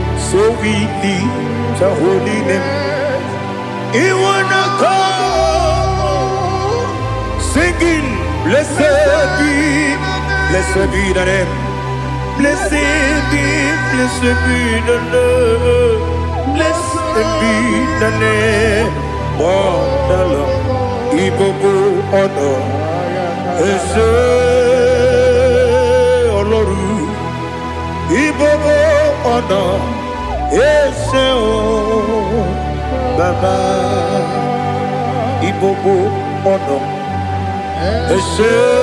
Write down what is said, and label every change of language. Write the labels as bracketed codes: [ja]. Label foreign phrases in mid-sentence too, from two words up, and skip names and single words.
[en] So we lift your holy name. You wanna come singing, "Blessed be, blessed be the name. Blessed be, blessed be the name. Blessed be the name of the Lord." [yo] Ibubu ọ̀nà, ẹ ṣé Ọlọ́run. Ibobo ọ̀nà, ẹ ṣé o, Bàbá. Ibobo ọ̀nà, ẹ ṣé.